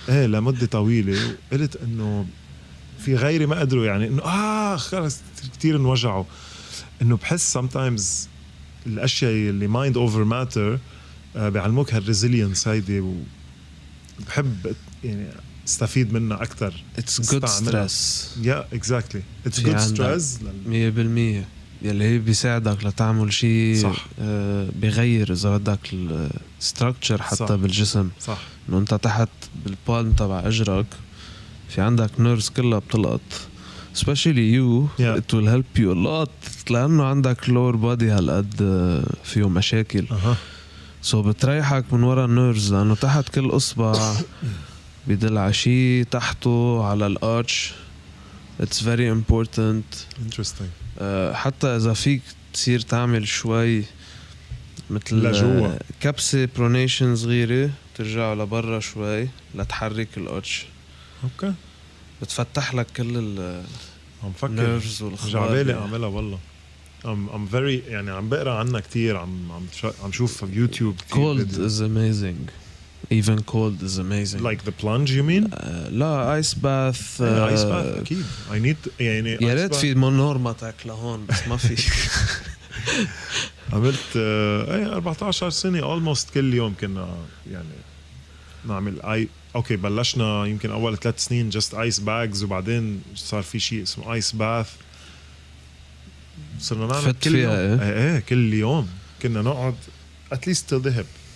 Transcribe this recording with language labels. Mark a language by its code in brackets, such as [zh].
[ar] لمدة طويلة وقلت انه في غيري ما قدروا يعني انه خلص كتير انوجعوا انه بحس [en] sometimes [ar] الاشياء اللي [en] mind over matter [ar] بيعلموك هالريزيلينس هيدي وبحب يعني استفيد منها أكتر [en] it's good stress yeah exactly it's good stress [ar] 100% يلي هي بيساعدك لتعمل شيء بيغير إذا بدك الستراكتشر حتى صح. بالجسم صح إنه أنت تحت بالبالم تبع أجرك في عندك نيرفز كلها بتلقط [en] especially you it will help you a lot [ar] لأنه عندك [en] lower body [ar] هالقد فيه مشاكل [en] so [ar] بتريحك من وراء النيرفز لأنه تحت كل إصبع بيدل على شيء تحته على الارش [en] it's very important interesting [ar] حتى إذا فيك تصير تعمل شوي مثل كبسة برونيشن صغيرة ترجع لبرا شوي لتحرك الارش اوكي بتفتح لك كل النيرفز والخبار جعبالي اعملها والله [en] I'm very [ar] يعني عم بقرا عنها كتير عم شوف في يوتيوب كتير [en] cold is amazing even cold is amazing like the plunge you mean [ar] لا [en] ice bath ice bath [ar] أكيد [en] I need [ar] يعني يا ريت في نورماتك لهون بس ما في عملت 14 سنة [en] almost [ar] كل يوم كنا يعني نعمل اوكي بلشنا يمكن اول 3 سنين [en] just ice bags [ar] وبعدين صار في شيء اسمه [en] ice bath [ar] صرنا نعمل كل يوم كل يوم كنا نقعد [en] at least till the hip